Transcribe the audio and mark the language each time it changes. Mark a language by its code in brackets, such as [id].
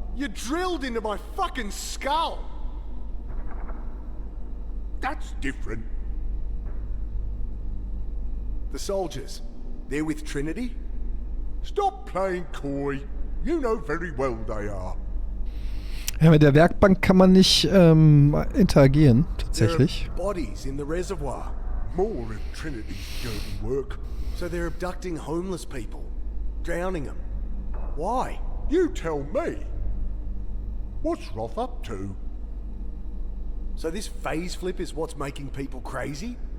[en] You drilled into my fucking skull! That's different. The soldiers, they're with Trinity? Stop playing coy. You know very well they are. [de] Ja, mit der Werkbank kann man nicht interagieren, tatsächlich. [en] There are bodies in the reservoir. More of Trinity's dirty work. So they're abducting homeless people, drowning them. Why? You tell me. What's Roth up to? So this phase flip is what's making people crazy?